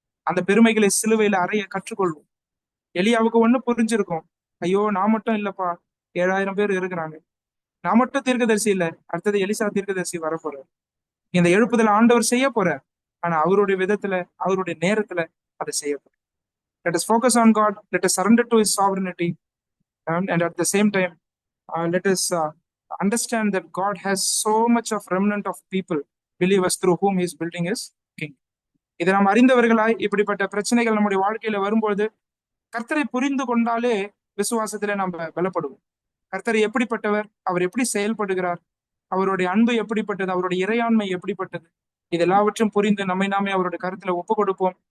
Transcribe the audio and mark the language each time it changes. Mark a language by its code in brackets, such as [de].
[ta] அந்த பெருமைகளை சிலுவையில அறைய கற்றுக்கொள்வோம். எலியாவுக்கு ஒண்ணு புரிஞ்சிருக்கும், ஐயோ நான் மட்டும் இல்லப்பா, 7000 பேர் இருக்கிறாங்க, நான் மட்டும் தீர்க்கதரிசி இல்ல, அடுத்தது எலிசா தீர்க்கதரிசி வரப்போறார். இந்த எழுப்புதல் ஆண்டவர் செய்ய போறார். ஆனா அவருடைய விதத்துல, அவருடைய நேரத்துல அதை செய்ய போறார். [en] Let us focus on God. Let us surrender to His sovereignty, and at the same time, let us understand that God has so much of remnant of people, believers, through whom He is building His kingdom. [ta] இதை நாம் அறிந்தவர்களாய் இப்படிப்பட்ட பிரச்சனைகள் நம்முடைய வாழ்க்கையில வரும்போது கர்த்தரை புரிந்து கொண்டாலே விசுவாசத்திலே நம்ம பலப்படுவோம். கர்த்தர் எப்படிப்பட்டவர், அவர் எப்படி செயல்படுகிறார், அவருடைய அன்பு எப்படிப்பட்டது, அவருடைய இறையாண்மை எப்படிப்பட்டது, இது எல்லாவற்றையும் புரிந்து நம்மை நாமே அவருடைய கருத்துல ஒப்பு கொடுப்போம்.